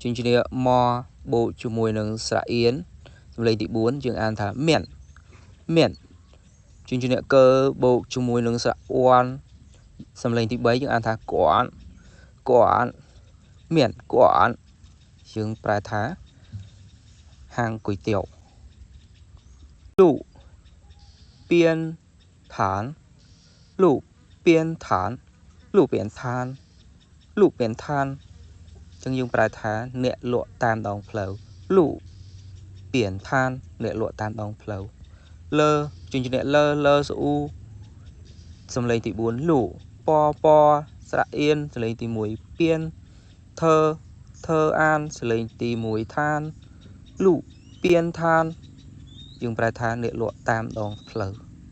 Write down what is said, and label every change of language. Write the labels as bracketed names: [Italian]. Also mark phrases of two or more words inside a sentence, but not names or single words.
[Khmer] ញ្ជាក់មកបូកជាមួយនឹងស្រៈអៀនសំឡេងទី4យើងអានថាមានមានជញ្ជាក់កើបូកជាមួយនឹង ស្រៈអួនសំឡេងទី3យើងអានថាគួងគួងមានគួងយើងប្រែថាហាង [Chinese] គុយទាវ路边摊路边摊路边摊路边 [Khmer] 摊ចឹងយើងប្រែថាអ្នកលក់តាមដងផ្លូវលូពៀនឋានអ្នកលក់តាមដងផ្លូវលើជញ្ជាក់លើស្អ៊ូសំឡេងទី4លូពស្រៈអៀនសំឡេងទី1ពៀនធ្វើអានសំឡេងទី1ឋានលូពៀនឋានយើងប្រែថាអ្នកលក់តាមដងផ្លូវ